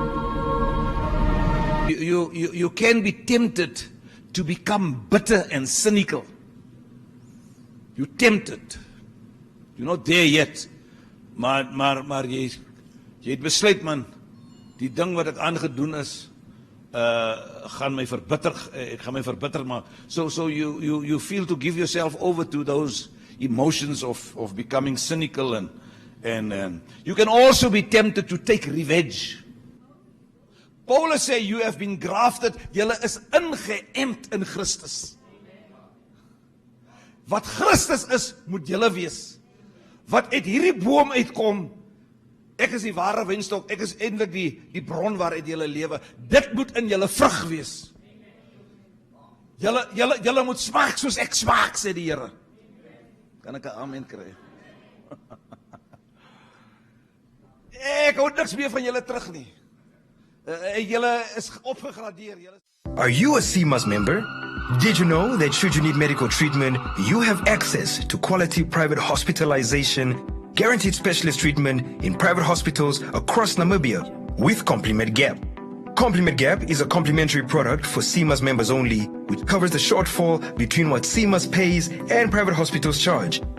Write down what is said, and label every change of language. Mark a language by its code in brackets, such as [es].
[en] you can be tempted to become bitter and cynical. You're tempted. You're not there yet. [af] Maar jy het besluit, man, die ding wat ek aangedoen is, gaan my verbitter, ek gaan my verbitter maak. [en] So you feel to give yourself over to those emotions of becoming cynical and you can also be tempted to take revenge. [af] Paulus sê, [en] you have been grafted, [af] julle is ingeënt in Christus. Wat Christus is, moet julle wees. Wat uit hierdie boom uitkom, ek is die ware wynstok, ek is eintlik die bron waaruit julle lewe. Dit moet in julle vrug wees. Julle moet smaak soos ek smaak, sê die Here. Kan ek 'n amen kry? Ek hou niks meer van julle terug nie. Julle is opgegradeer. [en] Are you a CMAS member? Did you know that should you need medical treatment, you have access to quality private hospitalization, guaranteed specialist treatment in private hospitals across Namibia with Compliment Gap. Compliment Gap is a complimentary product for CMAS members only, which covers the shortfall between what CMAS pays and private hospitals charge.